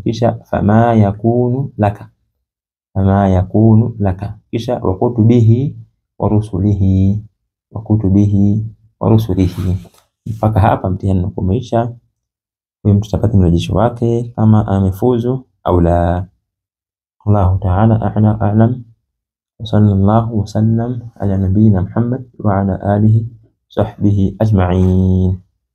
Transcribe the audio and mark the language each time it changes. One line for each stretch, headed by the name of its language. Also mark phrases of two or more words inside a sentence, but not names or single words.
Arabic: Kisha فما يكون لك، فما يكون لك. Kisha وكتبه ورسله، وكتبه ورسله.
Swahili: Mpaka hapa mtihani umeisha. Huyu mtu tutapata mrejesho wake kama amefuzu au la.
Arabic: الله تعالى أعلم. صلى الله وسلم على نبينا محمد وعلى آله صحبه أجمعين.